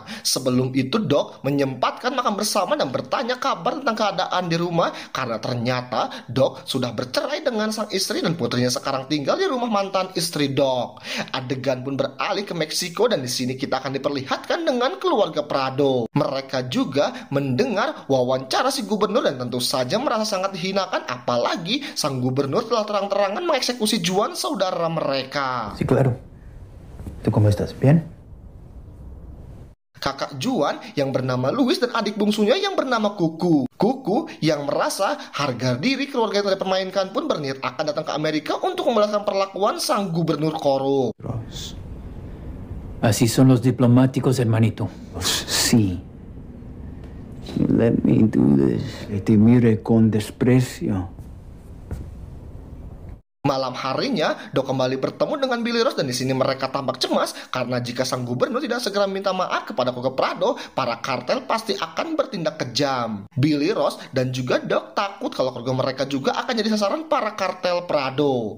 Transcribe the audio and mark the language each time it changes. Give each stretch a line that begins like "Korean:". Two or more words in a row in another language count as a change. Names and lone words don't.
Indonesian: Sebelum itu Doc menyempatkan makan bersama dan bertanya kabar tentang keadaan di rumah karena ternyata Doc sudah bercerai dengan sang istri dan putrinya sekarang tinggal di rumah mantan istri Doc. Adegan pun beralih ke Meksiko dan di sini kita akan diperlihatkan dengan keluarga Prado. Mereka juga mendengar wawancara si gubernur dan tentu saja merasa sangat dihinakan apalagi sang gubernur telah terang-terangan mengeksekusi Juan saudara mereka.
Spanish: Sí, claro. ¿Tú cómo estás? ¿Bien?
Indonesian: Kakak Juan yang bernama Luis dan adik bungsunya yang bernama Kuku. Kuku yang merasa harga diri keluarga yang dipermainkan pun berniat akan datang ke Amerika untuk membalaskan perlakuan sang gubernur korup.
Spanish: Así son los diplomáticos, hermanito. Sí.
English: Let me do this.
Spanish: Que te mire con desprecio.
Indonesian: Malam harinya, Doc kembali bertemu dengan Billy Ross dan di sini mereka tampak cemas karena jika sang gubernur tidak segera minta maaf kepada keluarga Prado, para kartel pasti akan bertindak kejam. Billy Ross dan juga Doc takut kalau keluarga mereka juga akan jadi sasaran para kartel Prado.